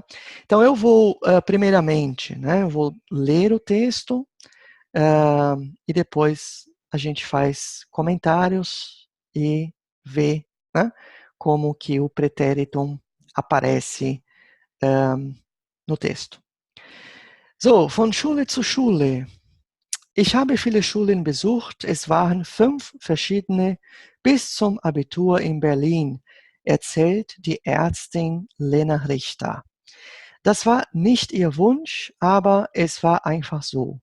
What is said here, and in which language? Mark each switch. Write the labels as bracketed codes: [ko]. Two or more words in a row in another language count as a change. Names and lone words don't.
[pt] Então eu vou, primeiramente, né, eu vou ler o texto, e depois a gente faz comentários e vê, né, como que o pretérito aparece no texto. [de] So, von Schule zu Schule. Ich habe viele Schulen besucht. Es waren 5 verschiedene bis zum Abitur in Berlin, erzählt die Ärztin Lena Richter. Das war nicht ihr Wunsch, aber es war einfach so.